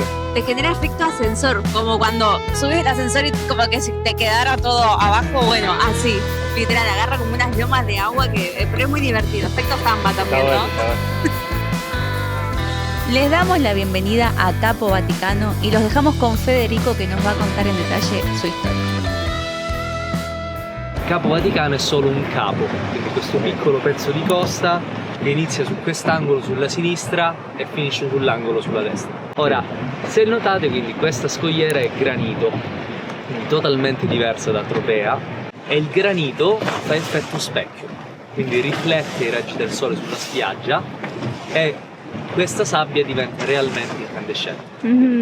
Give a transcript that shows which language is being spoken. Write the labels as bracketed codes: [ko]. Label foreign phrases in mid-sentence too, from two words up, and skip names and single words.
[es] Te genera efecto ascensor, como cuando subes el ascensor y como que si te quedara todo abajo, bueno, así. Literal, agarra como unas lomas de agua pero es muy divertido. Efecto Zamba también, Está ¿no? bueno, está bueno. Les damos la bienvenida a Capo Vaticano y los dejamos con Federico che nos va a contar in detalle su historia. [it] Capo Vaticano è solo un capo, quindi questo piccolo pezzo di costa che inizia su quest'angolo sulla sinistra e finisce sull'angolo sulla destra. Ora, se notate, quindi questa scogliera è granito, quindi totalmente diversa da Tropea, e il granito fa effetto specchio, quindi riflette i raggi del sole sulla spiaggia e questa sabbia diventa realmente incandescente.